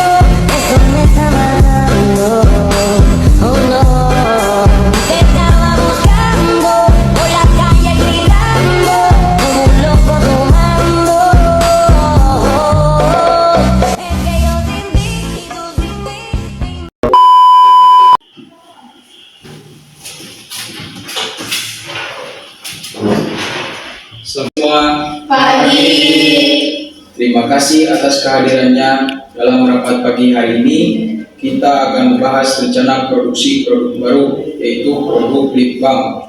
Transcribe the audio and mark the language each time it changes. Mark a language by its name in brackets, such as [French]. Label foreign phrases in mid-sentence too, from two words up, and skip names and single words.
[Spanish] Eso me estaba dando, oh no. Te estaba buscando por la calle gritando como un loco tomando. Es que yo sin ti y tú sin mí. [Indonesian] Semua Pagi. terima kasih atas kehadirannya dalam rapat pagi hari ini. Kita akan membahas rencana produksi produk baru, yaitu produk [English] lip balm.